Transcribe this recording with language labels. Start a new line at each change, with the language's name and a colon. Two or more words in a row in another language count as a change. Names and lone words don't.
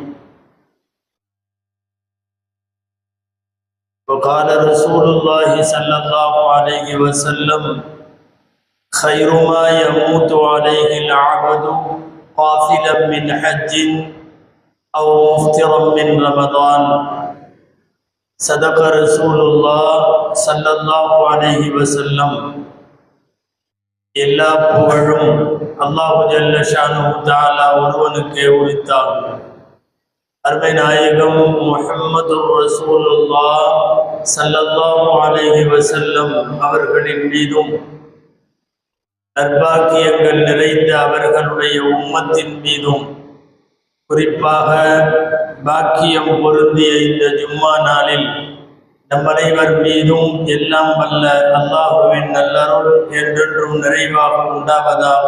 Arabic: وقال رسول الله صلى الله عليه وسلم: خير ما يموت عليه العبد قافلا من حج أو مفطرا من رمضان. صدق رسول الله صلى الله عليه وسلم.
Tamil: எல்லா புகழும் அல்லாஹ்
Arabic: جل شأنه تعالى
Tamil: ஒருவனுக்கே உரித்தாகும். அருமை நாயகம்
Arabic: محمد رسول الله صلى الله عليه وسلم
Tamil: அவர்களின் மீதும் நற்பாக்கியங்கள் நிறைந்த அவர்களுடைய உம்மத்தின் மீதும் குறிப்பாக பாக்கியம் பொருந்திய இந்த ஜும்மா நாளில் நம் அனைவர் மீதும் எல்லாம் வல்ல அல்லாஹுவின் நல்லருள் என்றென்றும் நிறைவாக உண்டாவதாக.